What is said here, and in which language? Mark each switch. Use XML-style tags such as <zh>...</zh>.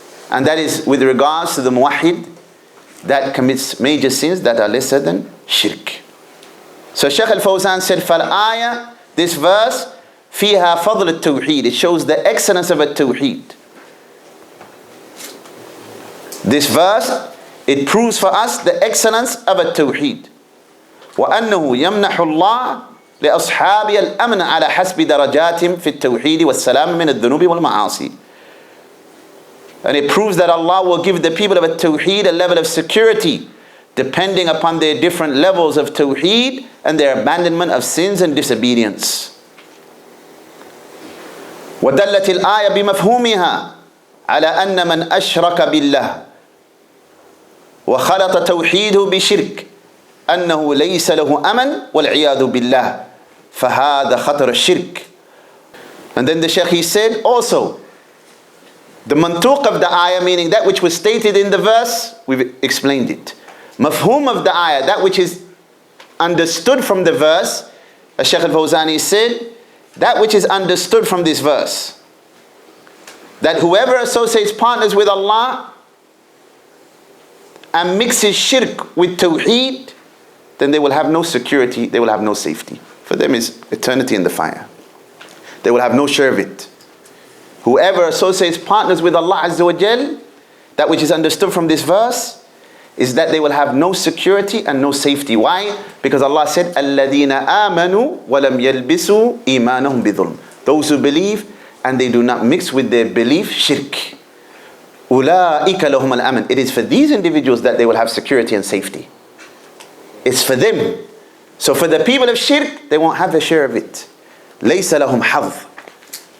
<en>And that is with regards to the muwahhid that commits major sins that are lesser than shirk. So Shaykh al-Fawzan said, فَالْآيَةِ, this verse, فِيهَا فَضْلُ التَّوْحِيد, it shows the excellence of At-Tawheed. This verse, it proves for us the excellence of At-Tawheed.</en> <ar>وأنه يمنح الله لأصحاب الأمن على حسب درجاتهم في التوحيد والسلام من الذنوب والمعاصي.</ar> <en>And it proves that Allah will give the people of At-Tawheed a level of security depending upon their different levels of Tawheed and their abandonment of sins and disobedience.</en> <ar>ودلت الآية بمفهومها على أن من أشرك بالله وخلط توحيده بشرك أنه ليس له أمن والعياذ بالله فهذا خطر الشرك. And then the Shaykh, he said also,</ar> <en>The mantuq of the ayah, meaning that which was stated in the verse, we've explained it. Mafhum of the ayah, that which is understood from the verse, as Shaykh al-Fawzani said, that which is understood from this verse, that whoever associates partners with Allah and mixes shirk with Tawheed, then they will have no security, they will have no safety. For them is eternity in the fire. They will have no share of it. Whoever associates partners with Allah Azza wa Jal, that which is understood from this verse, is that they will have no security and no safety. Why?</en> <ar>Because Allah said, الَّذِينَ آمَنُوا وَلَمْ يَلْبِسُوا إِيمَانَهُمْ بِظُلْمٍ.</ar> <en>Those who believe and they do not mix with their belief shirk.</en> <ar>أُولَٰئِكَ لَهُمَ الْأَمَنِ.</ar> <en>It is for these individuals that they will have security and safety. It's for them. So for the people of shirk, they won't have a share of it.</en> <ar>لَيْسَ لَهُمْ حَظٍ.</ar>